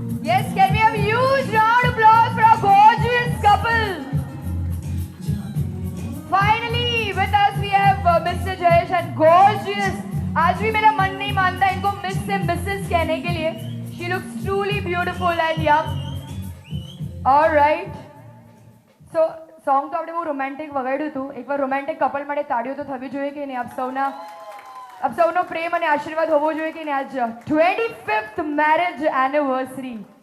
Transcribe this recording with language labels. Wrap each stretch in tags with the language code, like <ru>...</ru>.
<en>Yes, can we have a huge round of applause for our gorgeous couple? Finally, with us we have Mr. Jayesh and gorgeous.</en> <hi>आज भी मेरा मन नहीं मानता इनको miss से मिसेस कहने के लिए.</hi> <en>She looks truly beautiful and young. All right.</en> <gu>So song તો આપણે બહુ રોમેન્ટિક વગાડ્યું હતું. એકવાર રોમેન્ટિક કપલ માટે તાળીઓ તો થવી જોઈએ કે નહીં? આપ સૌનો પ્રેમ અને આશીર્વાદ હોવો જોઈએ કે નહીં? આજ 25th મેરેજ એનિવર્સરી.</gu>